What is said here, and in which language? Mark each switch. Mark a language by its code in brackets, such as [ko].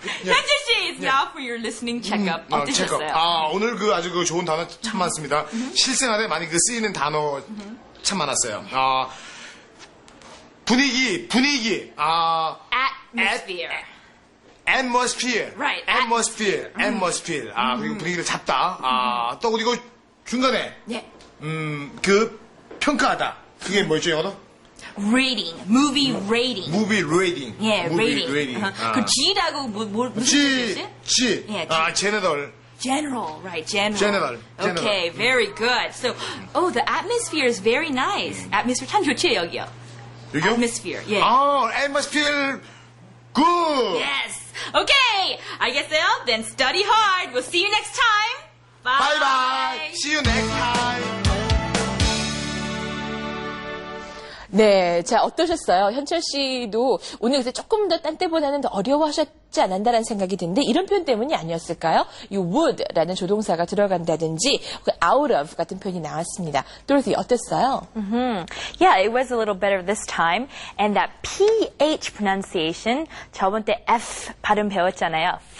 [en] 현주 씨, it's now for your listening checkup. [ko] 어떠셨어요? 체크업. 오늘 그 아주 그 좋은 단어 참 많습니다. 실생활에 많이 그 쓰이는 단어 참 많았어요. 분위기. [en] Atmosphere. atmosphere. Right. [ko] atmosphere. atmosphere. 그리고 분위기를 잡다. 또 그리고 중간에 예. 그 평가하다. 그게 뭐였죠, 영어로? [en] Rating, movie rating. movie rating. [ko] 예, [en] movie rating. rating. [ko] 그 G라고 무슨 [en] G. [ko] 뜻이지? 예, G. [en] general. General, right? General. General. Okay, very good. So, the atmosphere is very nice. [ko] Atmosphere 참 좋지 여기요. 여기요? Atmosphere, 예. [en] atmosphere. good. Yes. Okay, [ko] 알겠어요? [en] Then study hard. We'll see you next time. Bye. Bye bye. See you next time. [ko] 네, 자 어떠셨어요? 현철 씨도 오늘 그래서 조금 더 딴 때보다는 더 어려워하셨지 않았나라는 생각이 드는데 이런 표현 때문이 아니었을까요? 이 would라는 조동사가 들어간다든지 out of 같은 표현이 나왔습니다. Dorothy 어땠어요? [en] Yeah, it was a little better this time. And that PH pronunciation, [ko] 저번 때 F 발음 배웠잖아요.